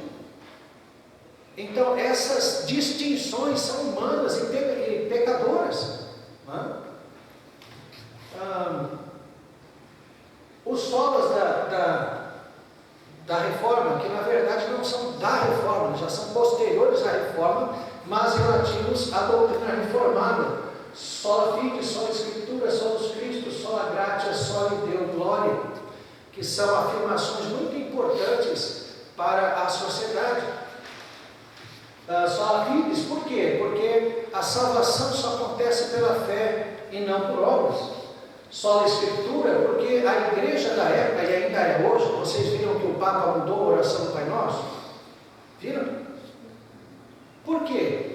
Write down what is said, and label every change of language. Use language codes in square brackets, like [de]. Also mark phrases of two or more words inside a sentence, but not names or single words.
[pt] Então, essas distinções são humanas e pecadoras. Os solas da reforma, que na verdade não são da reforma, já são posteriores à reforma, mas relativos à doutrina reformada: [la] sola fide, sola escritura, solus Christus, sola gratia, soli Deo gloria, [pt] que são afirmações muito importantes para a sociedade. [la] Sola fides, [pt] por quê? Porque a salvação só acontece pela fé e não por obras. [la] Sola escritura, [pt] porque a igreja da época, e ainda é hoje, vocês viram que o Papa mudou a oração do Pai Nosso? Viram? Por quê?